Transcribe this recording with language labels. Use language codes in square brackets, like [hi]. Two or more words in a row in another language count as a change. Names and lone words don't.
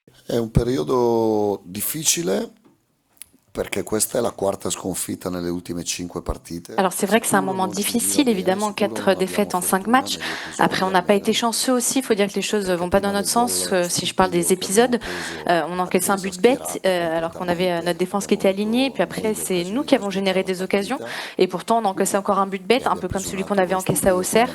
[it] È un periodo difficile perché questa è la quarta sconfitta nelle ultime 5 partite. [fr] Alors c'est vrai que c'est un moment difficile, évidemment, 4 défaites en 5 matchs. Après, on n'a pas été chanceux aussi, il faut dire que les choses vont pas dans notre sens. Si je parle des épisodes, on encaisse un but bête, alors qu'on avait notre défense qui était alignée. Puis après, c'est nous qui avons généré des occasions. Et pourtant, on encaissait encore un but bête, un peu comme celui qu'on avait encaissé à Auxerre.